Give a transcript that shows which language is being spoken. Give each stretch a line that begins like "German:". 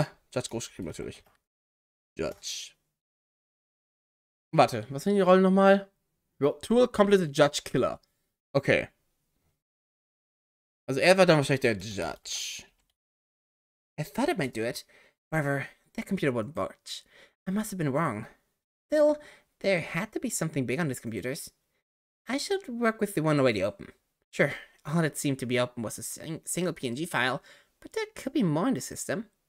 German: Judge großgeschrieben natürlich. Judge. Warte, was sind die Rollen nochmal?
English: Tool, Complicit, Judge, Killer. Okay.
German: Also er war dann wahrscheinlich der Judge.
English: I thought it might do it. However, that computer wouldn't budge. I must have been wrong. Still, there had to be something big on these computers. I should work with the one already open. Sure, all that seemed to be open was a single PNG file, but there could be more in the system.